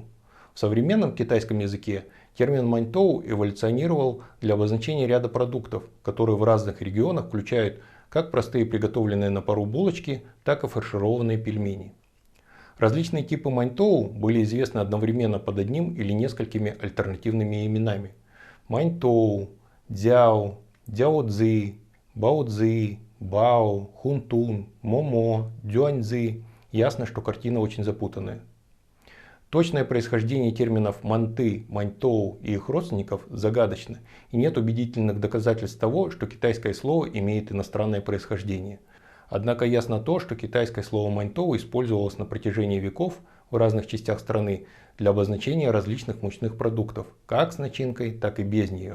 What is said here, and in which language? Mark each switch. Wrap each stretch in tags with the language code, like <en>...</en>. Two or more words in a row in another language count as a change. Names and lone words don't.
<ru>В современном китайском языке термин маньтоу эволюционировал для обозначения ряда продуктов, которые в разных регионах включают как простые приготовленные на пару булочки, так и фаршированные пельмени. Различные типы маньтоу были известны одновременно под одним или несколькими альтернативными именами. Маньтоу, дзяо, дзяо-цзи, бао-цзи, бао, хунтун, момо, дюаньцзи. Ясно, что картина очень запутанная. Точное происхождение терминов манты, маньтоу и их родственников загадочно, и нет убедительных доказательств того, что китайское слово имеет иностранное происхождение. Однако ясно то, что китайское слово маньтоу использовалось на протяжении веков в разных частях страны для обозначения различных мучных продуктов, как с начинкой, так и без нее.</ru>